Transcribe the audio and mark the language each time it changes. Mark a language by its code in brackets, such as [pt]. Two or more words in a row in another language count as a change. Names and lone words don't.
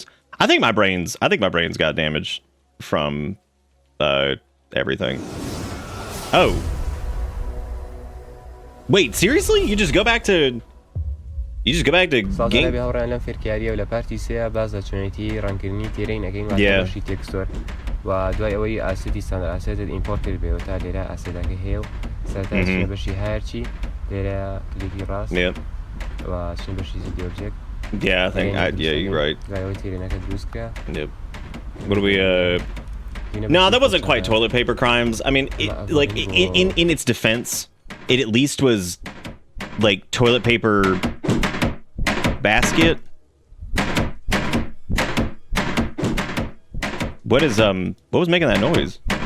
[en] I think my brain's got damaged from everything. Oh. Wait, seriously? You just go back to game? Yeah. [ckb] و دوای ئەوەی ئاسیدی ساندەر [en] asset importer [ckb] بێ تا لێرە ئاسێدەکە هەیە و سەرەتا چنە بەشی هایەرچی لێرە کلیکی ڕاست و چنە بەشی [en] 3D object. Yeah, I think you're right. [ckb] دوای ئەوەی تێرێنەکە دروست کرا. [en] Yep. What do we No, that wasn't quite toilet paper crimes. I mean, in its defense, it at least was like toilet paper basket. What was making that noise?